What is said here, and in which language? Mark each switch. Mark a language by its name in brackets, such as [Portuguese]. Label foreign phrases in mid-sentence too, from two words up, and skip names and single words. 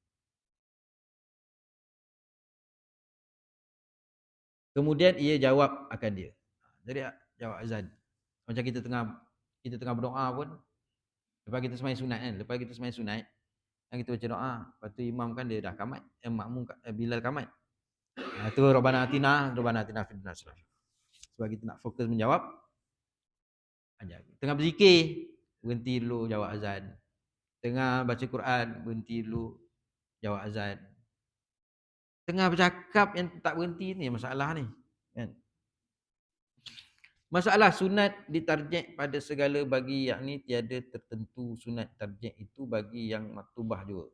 [Malay] Kemudian ia jawab akan dia. Jadi jawab azan. Macam kita tengah berdoa pun, lepas kita sembahyang sunat kan, lepas kita sembahyang sunat kan, kita baca doa, lepas tu imam kan dia dah kamat, makmum Bilal kamat. [Arabic] Tu ربنا آتنا في الدنيا حسنة. [Malay] Sebab kita nak fokus menjawab. Tengah berzikir, berhenti dulu jawab azan. Tengah baca Quran, berhenti dulu jawab azan. Tengah bercakap yang tak berhenti ni masalah ni kan. Masalah sunat ditarjih pada segala bagi, yakni tiada tertentu sunat tarjih itu bagi yang maktubah juga.